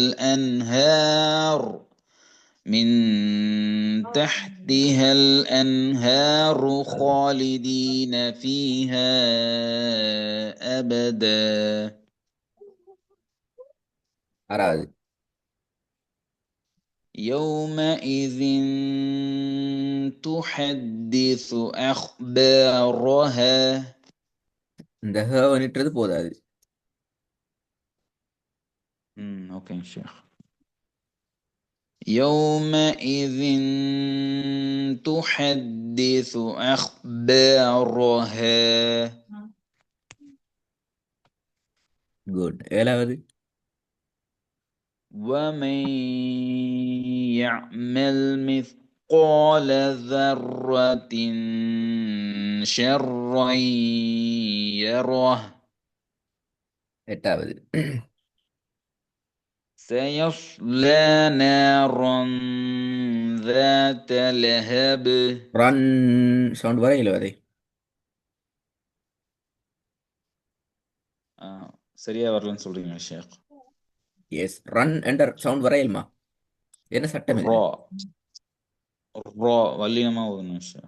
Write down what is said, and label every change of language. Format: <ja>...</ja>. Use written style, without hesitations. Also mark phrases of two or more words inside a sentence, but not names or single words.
<ar>الأنهار خالدين فيها أبدا.</ar> <ta>ஆறாவது</ta> <ar>يومئذ تحدث أخبارها.</ar> <ta>இந்த ஹ வந்துட்டுறது போதாது.</ta> <ar>اوكي شيخ. يومئذ تحدث أخبارها.</ar> <ta>குட். ஏழாவது</ta> <ar>ومن يعمل مثقال مثقال ذرة شرا يره</ar> <ta>எட்டாவது</ta> <ar>سيصلى نارا ذات لهب</ar> <ta>ரன் சவுண்ட் வரையில வரை சரியா வரலன்னு சொல்றீங்க ஷேக் எஸ் ரன் என்ற சவுண்ட் வரையிலுமா என்ன சட்டம் இது ரா ரா வல்லினமா ஓதணும் ஷேக்</ta>